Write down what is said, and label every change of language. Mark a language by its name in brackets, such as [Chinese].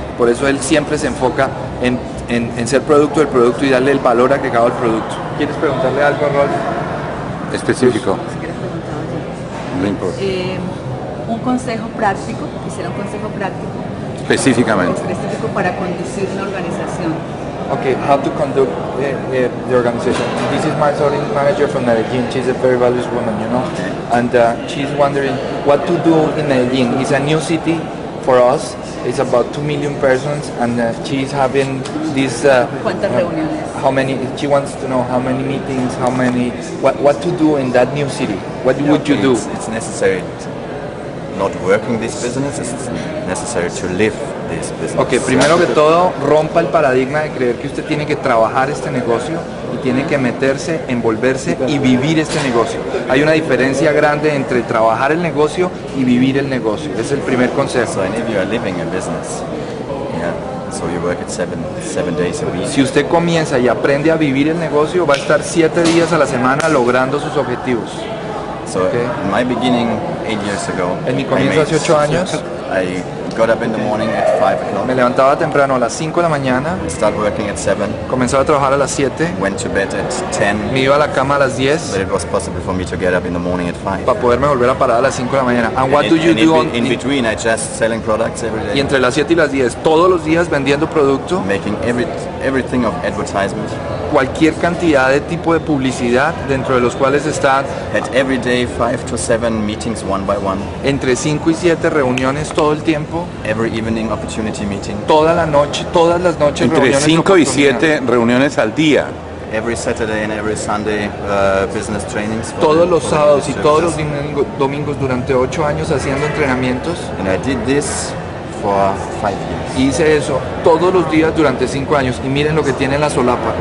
[Spanish] Por eso él siempre se enfoca en ser producto del producto y darle el valor agregado al producto. ¿Quieres preguntarle algo a Rolf? Específico. Si quieres preguntar, oye. No importa. Un consejo práctico, quisiera un consejo práctico Específicamente. específico para conducir una organización. [English] Okay, how to conduct the organization. This is my manager from Medellin. She's a very valuable woman, you know, and she's wondering what to do in Medellin. It's a new city for us, is about 2 million persons, and she's having this. [Spanish] ¿Cuántas reuniones? [English] How many? She wants to know how many meetings, what to do in that new city. What would you do? It's necessary. Not working this business, it's necessary to live this business. [Spanish] Ok, primero que todo, rompa el paradigma de creer que usted tiene que trabajar este negocio y tiene que meterse, envolverse y vivir este negocio. Hay una diferencia grande entre trabajar el negocio y vivir el negocio. Ese es el primer consejo. [English] So, and if you are living a business, so you work it seven days a week. [Spanish] Si usted comienza y aprende a vivir el negocio, va a estar 7 días a la semana logrando sus objetivos. [English] So in my beginning 8 years ago, [Spanish] en mi comienzo hace 8 años, [English] I got up in the morning at 5 o'clock. [Spanish] Me levantaba temprano a las 5 de la mañana. [English] Start working at 7. [Spanish] Comenzaba a trabajar a las 7. [English] Went to bed at 10. [Spanish] Me iba a la cama a las 10. [English] But it was possible for me to get up in the morning at 5. [Spanish] Para poderme volver a parar a las 5 de la mañana. [English] And what do you do in between? I just selling products every day. [Spanish] Y entre las 7 y las 10, todos los días vendiendo producto. [English] Making everything of advertisement. [Spanish] Cualquier cantidad de tipo de publicidad, dentro de los cuales están [English] Had every day 5 to 7 meetings one by one. [Spanish] Entre 5 y 7 reuniones todo el tiempo. [English] Every evening opportunity meeting. [Spanish] Todas las noches entre 5 y 7 reuniones al día. [English] Every Saturday and every Sunday business trainings. [Spanish] Todos los sábados y todos los domingos durante 8 años haciendo entrenamientos. [English] And I did this for 5 years. [Spanish] Hice eso todos los días durante 5 años y miren lo que tiene en la solapa.